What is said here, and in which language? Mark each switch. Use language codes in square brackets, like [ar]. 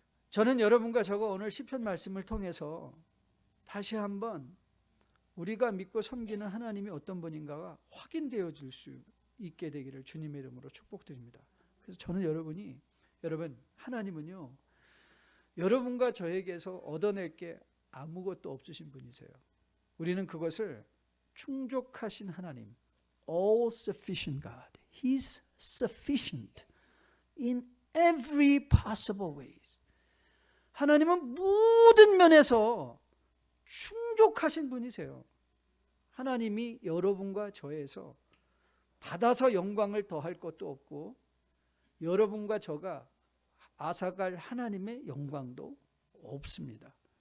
[ko] 저는 여러분과 저가 오늘 시편 말씀을 통해서 다시 한번 우리가 믿고 섬기는 하나님이 어떤 분인가가 확인되어질 수 있게 되기를 주님의 이름으로 축복드립니다. 그래서 저는 여러분 하나님은요 여러분과 저에게서 얻어낼 게 아무것도 없으신 분이세요. 우리는 그것을 충족하신 하나님, [en] all sufficient God. He's sufficient in every possible ways. [ko] 하나님은 모든 면에서 충족하신 분이세요. 하나님이 여러분과 저에서 받아서 영광을 더할 것도 없고 여러분과 저가 앗아갈 하나님의 영광도 없습니다.